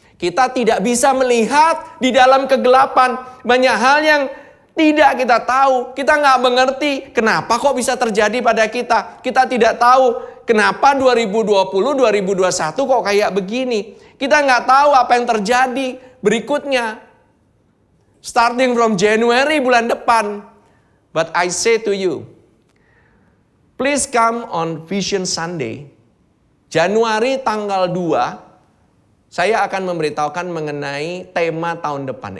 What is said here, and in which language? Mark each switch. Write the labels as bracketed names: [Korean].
[Indonesian] Kita tidak bisa melihat di dalam kegelapan. Banyak hal yang tidak kita tahu. Kita nggak mengerti kenapa kok bisa terjadi pada kita. Kita tidak tahu kenapa 2020, 2021 kok kayak begini. Kita nggak tahu apa yang terjadi berikutnya. [English] Starting from January [Indonesian] bulan depan. [English] But I say to you, please come on Vision Sunday. [Indonesian] Januari tanggal 2, saya akan memberitahukan mengenai tema tahun depan.